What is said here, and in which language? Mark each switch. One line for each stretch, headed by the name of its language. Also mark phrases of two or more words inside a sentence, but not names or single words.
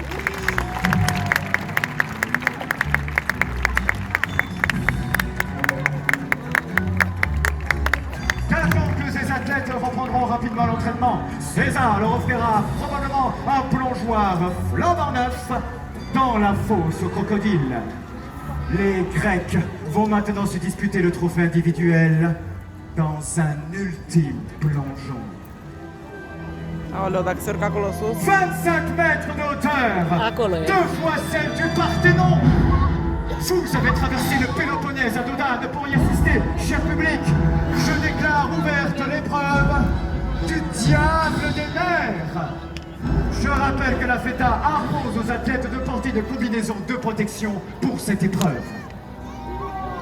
French: Qu'attendent que ces athlètes reprendront rapidement l'entraînement. César leur offrira probablement un plongeoir flambant neuf dans la fosse aux crocodiles. Les Grecs vont maintenant se disputer le trophée individuel dans un ultime plongeon.
Romanian: Aoleu, dacă se urcă acolo sus.
French: 25 mètres de hauteur,
Romanian: Acolo e.
French: 2 fois celle du Parthénon. Vous avez traversé le Péloponnèse à dos d'âne pour y assister, cher public. Je déclare ouverte l'épreuve du diable des mers. Je rappelle que la FETA impose aux athlètes de porter une combinaison de protection pour cette épreuve.